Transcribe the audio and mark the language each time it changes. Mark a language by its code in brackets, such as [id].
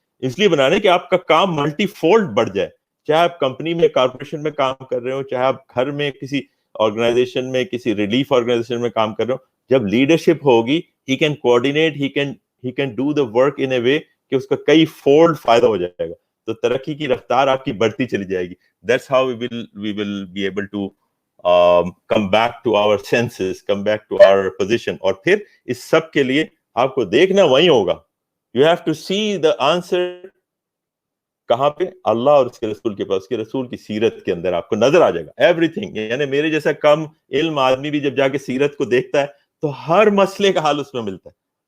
[ur] اس لیے بنانے کہ آپ کا کام ملٹی فولڈ بڑھ جائے, چاہے آپ کمپنی میں, کارپوریشن میں کام کر رہے ہو, چاہے آپ گھر میں کسی آرگنائزیشن میں, کسی ریلیف آرگنائزیشن میں کام کر رہے ہو. جب لیڈرشپ ہوگی, [en] he can coordinate, he can do the work in a way [ur] کہ اس کا کئی فولڈ فائدہ ہو جائے گا, تو ترقی کی رفتار آپ کی بڑھتی چلی جائے گی. [en] That's how we will be able to come back to our senses, come back to our position. [ur] اور پھر اس سب کے لیے آپ کو دیکھنا وہیں ہوگا. [en] You have to see the answer [ur] کہاں پہ, اللہ اور اس کے رسول کے پاس, اس کے رسول کی سیرت کے اندر آپ کو نظر آ جائے گا ایوری تھنگ. یعنی میرے جیسا کم علم آدمی بھی جب جا کے سیرت کو دیکھتا ہے تو ہر مسئلے کا حل اس میں ملتا ہے.